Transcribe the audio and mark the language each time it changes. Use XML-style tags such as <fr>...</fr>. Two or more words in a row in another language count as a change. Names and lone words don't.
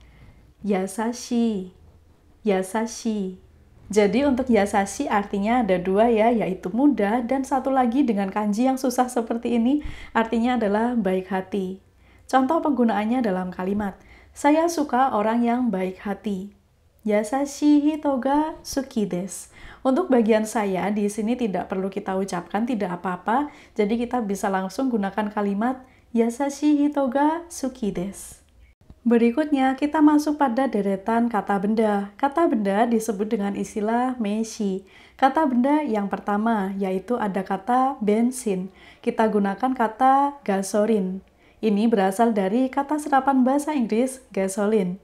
<ja>優しい。優しい.</ja> <id>Jadi untuk yasashi artinya ada dua ya, yaitu mudah, dan satu lagi dengan kanji yang susah seperti ini artinya adalah baik hati. Contoh penggunaannya dalam kalimat, saya suka orang yang baik hati.</id> <ja>優しい人が好きです.</ja> <id>Untuk bagian saya di sini tidak perlu kita ucapkan, tidak apa-apa, jadi kita bisa langsung gunakan kalimat</id> <ja>優しい人が好きです.</ja> <id>Berikutnya, kita masuk pada deretan kata benda. Kata benda disebut dengan istilah meishi. Kata benda yang pertama, yaitu ada kata bensin. Kita gunakan kata gasolin. Ini berasal dari kata serapan bahasa Inggris gasoline.</id>